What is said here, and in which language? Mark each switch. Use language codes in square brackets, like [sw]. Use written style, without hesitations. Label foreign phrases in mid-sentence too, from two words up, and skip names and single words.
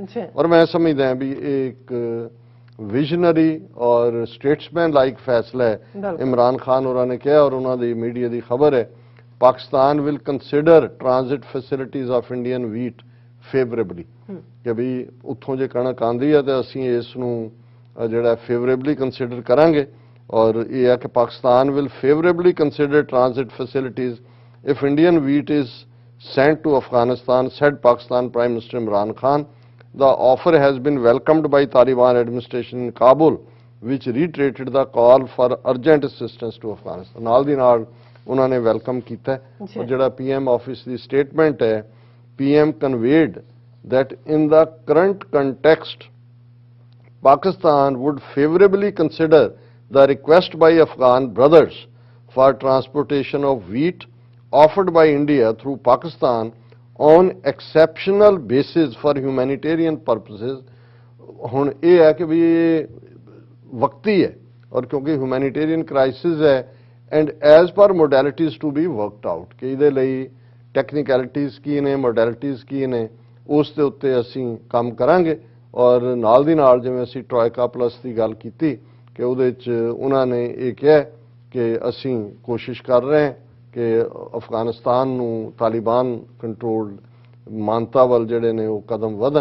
[pa] ਔਰ ਮੈਂ ਸਮਝਦਾ ਵੀ ਇਹ ਇੱਕ ਵਿਜ਼ਨਰੀ ਔਰ [en] statesman like [pa] ਫੈਸਲਾ ਹੈ ਇਮਰਾਨ ਖਾਨ ਹੋਰਾਂ ਨੇ ਕਿਹਾ, ਔਰ ਉਹਨਾਂ ਦੀ ਮੀਡੀਆ ਦੀ ਖਬਰ ਹੈ [en] Pakistan will consider transit facilities of Indian wheat favorably, [pa] ਕਿ ਵੀ ਉੱਥੋਂ ਜੇ ਕਣਕ ਆਉਂਦੀ ਹੈ ਤੇ ਅਸੀਂ ਇਸ ਨੂੰ ਜਿਹੜਾ [en] favorably consider [pa] ਕਰਾਂਗੇ। ਔਰ ਇਹ ਹੈ ਕਿ [en] Pakistan will favorably consider transit facilities if Indian wheat is sent to Afghanistan, said Pakistan Prime Minister Imran Khan. The offer has been welcomed by Taliban administration in Kabul, which reiterated the call for urgent assistance to Afghanistan. [pa] ਨਾਲ ਦੀ ਨਾਲ ਉਹਨਾਂ ਨੇ ਵੈਲਕਮ ਕੀਤਾ। ਔਰ ਜਿਹੜਾ PM ਆਫਿਸ ਦੀ ਸਟੇਟਮੈਂਟ ਹੈ, [en] PM conveyed that in the current context, Pakistan would favorably consider the request by Afghan brothers for transportation of wheat offered by India through Pakistan on exceptional basis for humanitarian purposes। [pa] ਹੁਣ ਇਹ ਹੈ ਕਿ ਵੀ ਇਹ ਵਕਤੀ ਹੈ ਔਰ ਕਿਉਂਕਿ [en] humanitarian crisis [pa] ਹੈ [en] and as per modalities to be worked out [pa] ਕਿ ਇਹਦੇ ਲਈ ਟੈਕਨੀਕੈਲਿਟੀਜ਼ ਕੀ ਨੇ, ਮੋਡੈਲਿਟੀਜ਼ ਕੀ ਨੇ, ਉਸ ਦੇ ਉੱਤੇ ਅਸੀਂ ਕੰਮ ਕਰਾਂਗੇ। ਔਰ ਨਾਲ ਦੀ ਨਾਲ ਜਿਵੇਂ ਅਸੀਂ ਟ੍ਰੋਇਕਾ ਪਲੱਸ ਦੀ ਗੱਲ ਕੀਤੀ ਕਿ ਉਹਦੇ 'ਚ ਉਹਨਾਂ ਨੇ ਇਹ ਕਿਹਾ ਕਿ ਅਸੀਂ ਕੋਸ਼ਿਸ਼ ਕਰ ਰਹੇ ਹਾਂ ਕਿ ਅਫਗਾਨਿਸਤਾਨ ਨੂੰ ਤਾਲਿਬਾਨ ਕੰਟਰੋਲਡ ਮਾਨਤਾ ਵੱਲ ਜਿਹੜੇ ਨੇ ਉਹ ਕਦਮ ਵਧਣ।